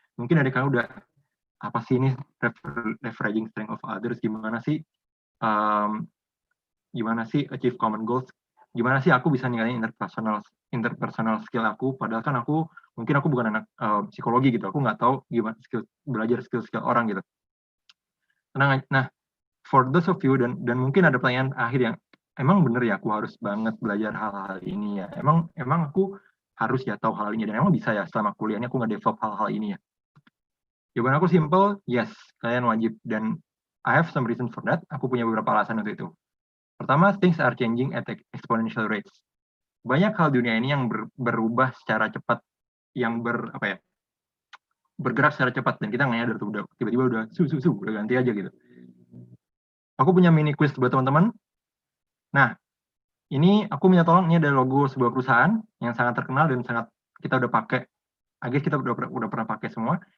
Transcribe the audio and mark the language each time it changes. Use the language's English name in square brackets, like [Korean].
[Indonesian] Mungkin ada kalian udah, apa sih ini [English] leveraging strength of others, [Indonesian] gimana sih [English] achieve common goals, [Indonesian] gimana sih aku bisa ninggalin [English] interpersonal skill [Indonesian] aku, padahal kan mungkin aku bukan anak psikologi gitu, aku nggak tahu gimana belajar skill orang gitu. Nah, [English] for those of you, [Indonesian] dan mungkin ada pertanyaan akhir yang, emang bener ya aku harus banget belajar hal-hal ini ya, emang aku harus ya tahu hal ini, dan emang bisa ya selama kuliahnya aku nggak develop hal-hal ini ya. Jawaban aku [English] simple, yes, [Indonesian] kalian wajib, dan [English] I have some reason for that. [Indonesian] Aku punya beberapa alasan untuk itu. Pertama, [English] things are changing at exponential rates. [Indonesian] Banyak hal dunia ini yang berubah secara cepat, yang bergerak secara cepat, dan kita nggak nyadar tuh, tiba-tiba udah ganti aja gitu. Aku punya [English] mini quiz [Indonesian] buat teman-teman. Nah, ini aku minta tolong, ini ada logo sebuah perusahaan yang sangat terkenal dan sangat kita udah pakai, kita udah pernah pakai semua.